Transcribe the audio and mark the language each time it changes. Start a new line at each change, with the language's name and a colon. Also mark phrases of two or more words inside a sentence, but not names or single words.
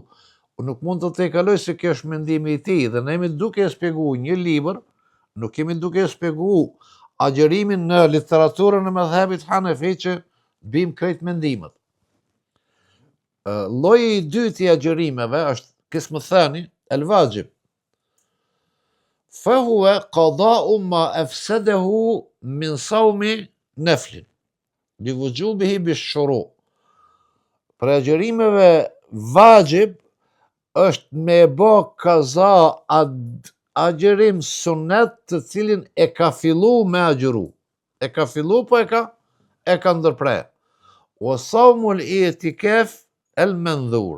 Albanian: Nuk mund të te kaloj se kjo është mendimi i ti, dhe ne jemi duke e spjegu një libër, nuk kemi duke e spjegu agjërimin në literaturën e mëdhëbit Hanefi që bim krejt mendimet. Lloji i dytë i agjërimeve është
Arabic: القسم الثاني الواجب. فهو قضاء ما أفسده من صوم نفل لوجوبه بالشروع'.
Albanian: Për agjërimeve vajib është me bë kaza agjërim sunet të cilin e ka fillu me agjëru. E ka fillu, po e ka ndërpre.
Arabic: وصوم الاعتكاف المنذور.